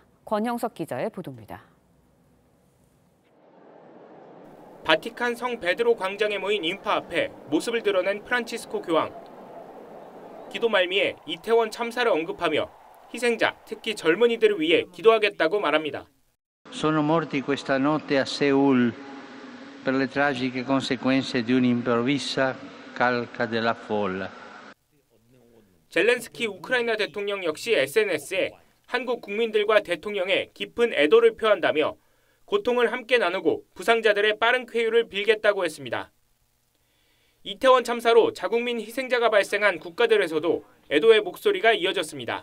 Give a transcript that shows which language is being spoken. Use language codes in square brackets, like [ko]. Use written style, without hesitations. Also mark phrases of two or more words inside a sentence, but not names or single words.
[ko] 권형석 기자의 보도입니다. 바티칸 성 베드로 광장에 모인 인파 앞에 모습을 드러낸 프란치스코 교황. 기도 말미에 이태원 참사를 언급하며 희생자, 특히 젊은이들을 위해 기도하겠다고 말합니다. [it] Sono morti questa notte a Seul per le tragiche conseguenze di un'improvvisa calca della folla. [ko] 젤렌스키 우크라이나 대통령 역시 SNS에 한국 국민들과 대통령의 깊은 애도를 표한다며 고통을 함께 나누고 부상자들의 빠른 쾌유를 빌겠다고 했습니다. 이태원 참사로 자국민 희생자가 발생한 국가들에서도 애도의 목소리가 이어졌습니다.